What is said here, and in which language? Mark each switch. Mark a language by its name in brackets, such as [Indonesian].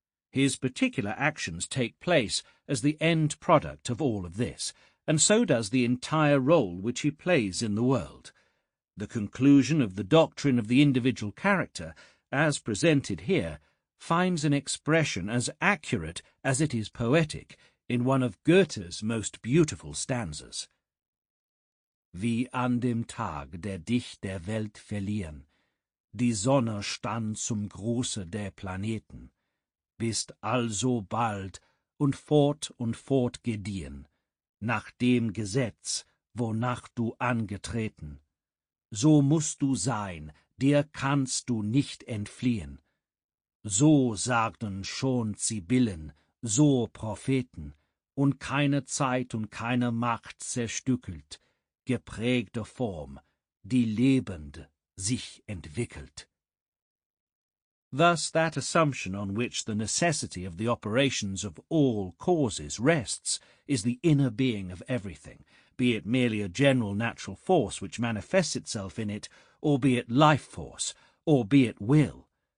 [English] His particular actions take place as the end product of all of this, and so does the entire role which he plays in the world. The conclusion of the doctrine of the individual character, as presented here, finds an expression as accurate as it is poetic in one of Goethe's most beautiful stanzas. [German] Wie an dem Tag, der dich der Welt verliehen, die Sonne stand zum Gruße der Planeten, bist also bald und fort gediehen, nach dem Gesetz, wonach du angetreten. So musst du sein, dir kannst du nicht entfliehen. So sagten schon Sibyllen, so Propheten, und keine Zeit und keine Macht zerstückelt, geprägte Form, die lebend sich entwickelt. [English] Thus that assumption on which the necessity of the operations of all causes rests is the inner being of everything, be it merely a general natural force which manifests itself in it, or be it life force, or be it will.